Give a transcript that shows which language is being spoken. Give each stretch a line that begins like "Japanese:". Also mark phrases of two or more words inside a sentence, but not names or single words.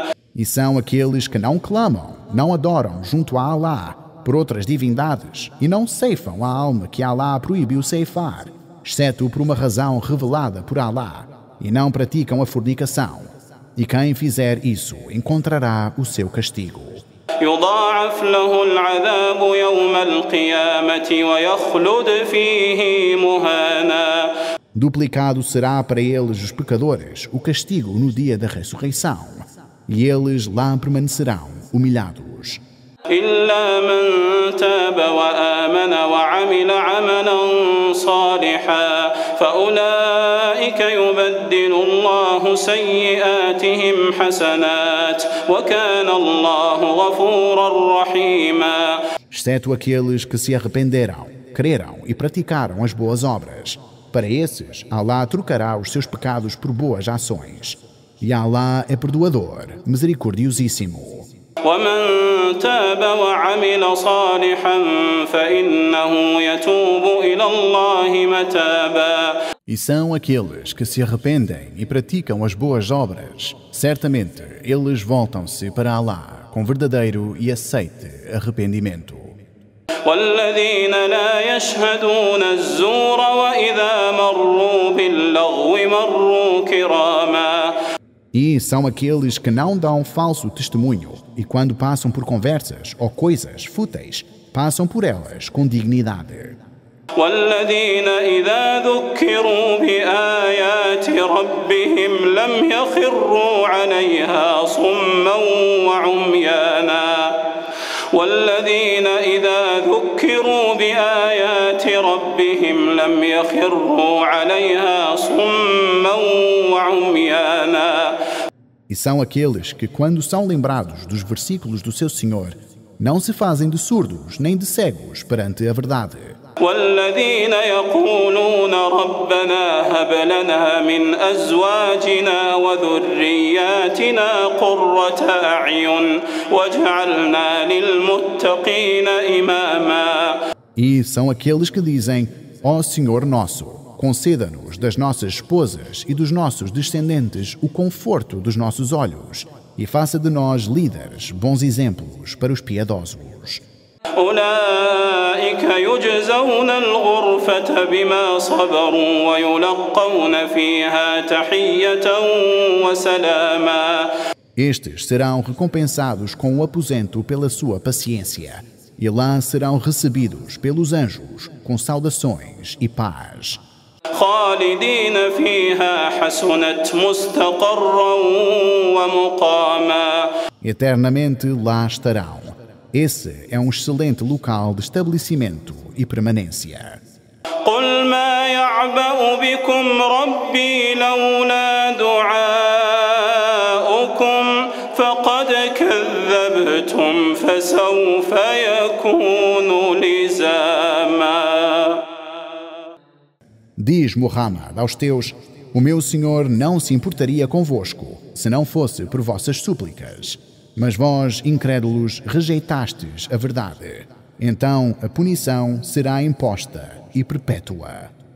Portuguese: E são aqueles que não clamam, não adoram junto a Allah por outras divindades e não ceifam a alma que Allah proibiu ceifar, exceto por uma razão revelada por Allah, e não praticam a fornicação. E quem fizer isso encontrará o seu castigo.
Arabic: يضاعف له العذاب يوم القيامة ويخلد فيه مهانا.
Portuguese: Duplicado será para eles, os pecadores, o castigo no dia da ressurreição, e eles lá permanecerão humilhados.
Arabic: إلا من تاب وآمن وعمل عملا صالحا فأولئك يبدل الله سيئاتهم حسنات وكان الله غفورا رحيما.
Portuguese: Exceto aqueles que se arrependeram, creram e praticaram as boas obras. Para esses, Alá trocará os seus pecados por boas ações. E Alá é perdoador, misericordiosíssimo.
Arabic: ومن تاب وعمل صالحا فإنه يتوب إلى الله متابا.
Portuguese: E são aqueles que se arrependem e praticam as boas obras. Certamente, eles voltam-se para Alá com verdadeiro e aceite arrependimento.
Arabic: والذين لا يشهدون الزور وإذا مروا باللغو مروا كراما.
Portuguese: E são aqueles que não dão falso testemunho e quando passam por conversas ou coisas fúteis, passam por elas com dignidade.
Arabic: والذين إذا ذكروا بآيات ربهم لم يخروا عليها صما وعميانا. والذين إذا ذكروا بآيات ربهم لم يخروا عليها صما وعميانا.
Portuguese: E são aqueles que, quando são lembrados dos versículos do seu Senhor, não se fazem de surdos nem de cegos perante a verdade.
Arabic: والذين يقولون ربنا هب لنا من أزواجنا وذرياتنا قرة أعين واجعلنا للمتقين إماما.
Portuguese: E são aqueles que dizem: ó Senhor nosso, conceda-nos das nossas esposas e dos nossos descendentes o conforto dos nossos olhos e faça de nós líderes, bons exemplos para os piedosos.
Arabic: أولئك يجزون الغرفة بما صبروا ويلقون فيها تحية وسلاما.
Portuguese: Estes serão recompensados com o aposento pela sua paciência, e lá serão recebidos pelos anjos com saudações e paz.
Arabic: خالدين فيها حسنت مستقرا ومقاما.
Portuguese: Eternamente lá estarão. Esse é um excelente local de estabelecimento e permanência.
Arabic: قل ما يعبأ بكم ربي لولا دعاؤكم فقد كذبتم فسوف يكون لزاما.
Portuguese: Diz Muhammad aos teus: o meu Senhor não se importaria convosco, se não fosse por vossas súplicas. Mas vós, incrédulos, rejeitastes a verdade. Então a punição será imposta e perpétua.